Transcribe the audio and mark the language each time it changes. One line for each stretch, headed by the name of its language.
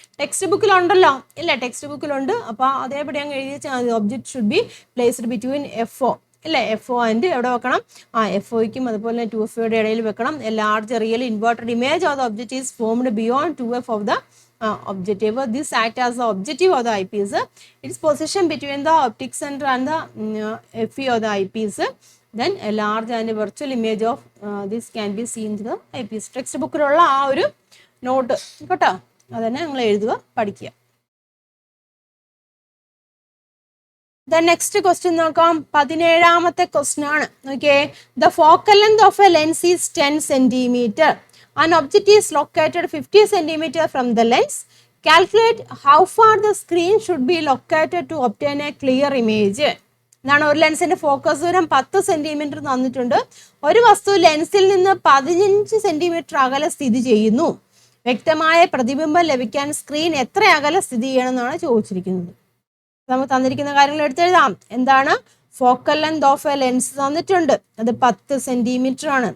Malayalam: Text ബുക്കിലുണ്ടല്ലോ ഇല്ല? Text ബുക്കിലുണ്ട്. അപ്പോൾ അതേപടി അങ്ങ് എഴുതി വെച്ചാൽ
English: object should be placed between FO
Malayalam: ഇല്ലേ? FO ആൻഡ് എവിടെ വെക്കണം? FOയ്ക്കും അതുപോലെ 2FOയുടെ ഇടയിൽ വെക്കണം.
English: A large real inverted image of the object is formed beyond 2F of the objective. This act as the objective of the eyepiece. Its position between the optic center and the FE of the eyepiece. Then a large and a virtual image of this can be seen through the eyepiece.
Malayalam: Text ബുക്കിലുള്ള ആ ഒരു not കേട്ടോ, അതന്നെ നിങ്ങൾ എഴുതുക, പഠിക്കുക.
English: The next question
Malayalam: നോക്കാം. 17ാമത്തെ question ആണ്. നോക്കിയേ.
English: The focal length of a lens is 10 centimeter. An object is located 50 centimeter from the lens. Calculate how far the screen should be located to obtain a clear image.
Malayalam: ഇതാണ് ഒരു ലെൻസിന്റെ focus ദൂരം 10 centimetre തന്നിട്ടുണ്ട്. ഒരു വസ്തു ലെൻസിൽ നിന്ന് 15 centimetre അകലെ സ്ഥിതി ചെയ്യുന്നു. വ്യക്തമായ പ്രതിബിംബം ലഭിക്കാൻ സ്ക്രീൻ എത്ര അകലെ സ്ഥിതി ചെയ്യണമെന്നാണ് ചോദിച്ചിരിക്കുന്നത്. നമുക്ക് തന്നിരിക്കുന്ന കാര്യങ്ങൾ എടുത്തെഴുതാം. എന്താണ്? Focal length of A lens തന്നിട്ടുണ്ട്, അത് 10 സെന്റിമീറ്റർ ആണ്.